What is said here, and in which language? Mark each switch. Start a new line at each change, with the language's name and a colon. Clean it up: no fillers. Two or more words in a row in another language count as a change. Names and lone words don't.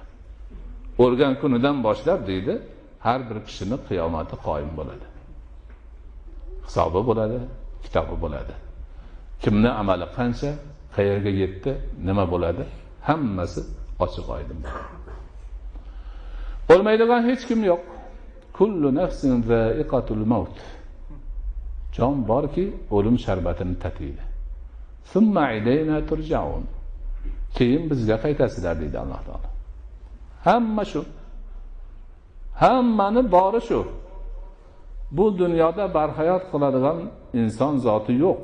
Uzbek: O'lgan kunidan boshlab deydi, har bir kishining qiyomati qoyim bo'ladi. Hisobi bo'ladi, kitobi bo'ladi. Kimning amali qancha, qayerga yetdi, nima bo'ladi, hammasi ochiq oydin bo'ladi. O'lmaydigan hech kim yo'q.
Arabic: Kullu nafsin za'iqatul maut.
Uzbek: Jon borki, o'lim sharbatini tatiydi.
Arabic: Summa ilayna turja'un.
Uzbek: Keyin bizga qaytasizlar deydi Alloh taolo. Hamma shu. Hammani bori shu. Bu dunyoda barhayot qiladigan inson zoti yo'q.